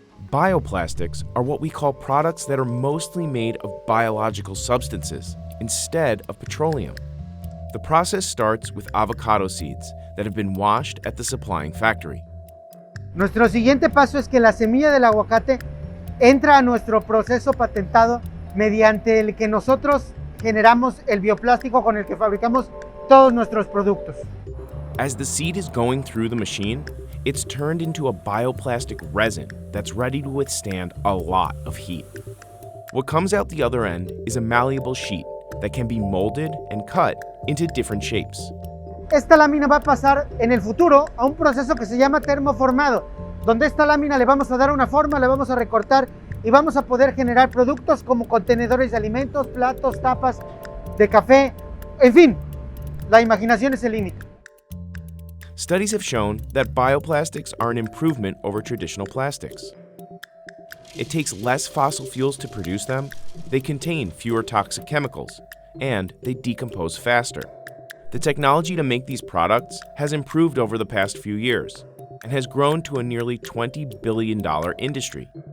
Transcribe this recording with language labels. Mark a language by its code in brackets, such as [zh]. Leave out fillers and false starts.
[en] Bioplastics are what we call products that are mostly made of biological substances instead of petroleum. The process starts with avocado seeds that have been washed at the supplying factory. [es] Nuestro siguiente paso es que la semilla del aguacate entra a nuestro proceso patentado mediante el que nosotros generamos el bioplástico con el que fabricamos todos nuestros productos. [en] As the seed is going through the machine, it's turned into a bioplastic resin that's ready to withstand a lot of heat. What comes out the other end is a malleable sheet that can be molded and cut into different shapes. [es] Esta lámina va a pasar en el futuro a un proceso que se llama termoformado, donde esta lámina le vamos a dar una forma, le vamos a recortar y vamos a poder generar productos como contenedores de alimentos, platos, tapas de café, en fin, la imaginación es el límite. [en] Studies have shown that bioplastics are an improvement over traditional plastics. It takes less fossil fuels to produce them, they contain fewer toxic chemicals, and they decompose faster. The technology to make these products has improved over the past few years and has grown to a nearly $20 billion industry.